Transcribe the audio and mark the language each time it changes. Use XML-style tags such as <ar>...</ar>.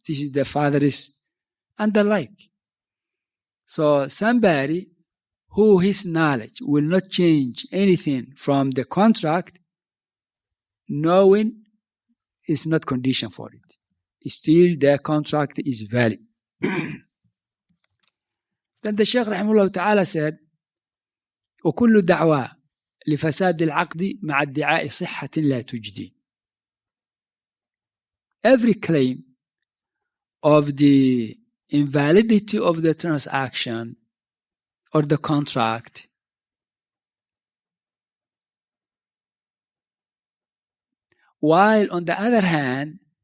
<en>This is the father's and the like. So somebody who his knowledge will not change anything from the contract, knowing is not condition for it. Still the contract is valid. Then the Shaykh Rahimahullah Ta'ala said,</en> <ar>وكل دعوى لفساد العقد مع ادعاء صحة لا تجدي.</ar> <en>Every claim of the invalidity of the transaction or the contract while on the other hand</en>